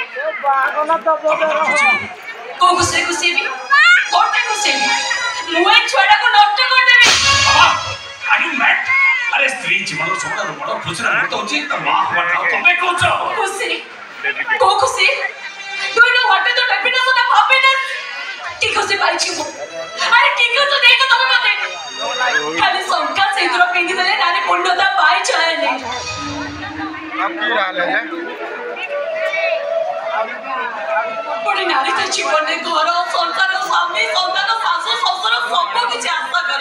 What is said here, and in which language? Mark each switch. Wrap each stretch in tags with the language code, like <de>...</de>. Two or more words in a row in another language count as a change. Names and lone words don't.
<or>କୋଉ ଖୁସିରେ ଖୁସି ହେବି? କୋଉଟା ଖୁସି ହେବି? ମୁଁ ଏ ଛୁଆଟାକୁ ନଷ୍ଟ କରିଦେବି। ଆରେ ସ୍ତ୍ରୀ ଜୀବନର ସବୁଠାରୁ ବଡ ଖୁସିର ମୁହୂର୍ତ୍ତ ହଉଛି ତା ମା ହବାଟା। ତମେ କହୁଛ ଖୁସି? କୋଉ ଖୁସି?</or> <en>Do you know what is the happiness of the happiness?</en> <or>କି ଖୁସି ପାଇଛି ମୁଁ? ଆରେ କି ଖୁସି ଦେଇଛ ତମେ ମତେ? ଖାଲି ଶଙ୍କା ସେଇଥିର ପିନ୍ଧିଦେଲେ ନାରୀ ପୂର୍ଣ୍ଣତା ପାଇଯାଏନି। ଗୋଟେ ନାରୀ ତା ଜୀବନରେ ଘର, ସଂସାର, ସ୍ୱାମୀ, ସନ୍ତାନ, ଶାଶୁ, ଶ୍ୱଶୁର ସବୁ କିଛି ଆଶା କରେ।</or>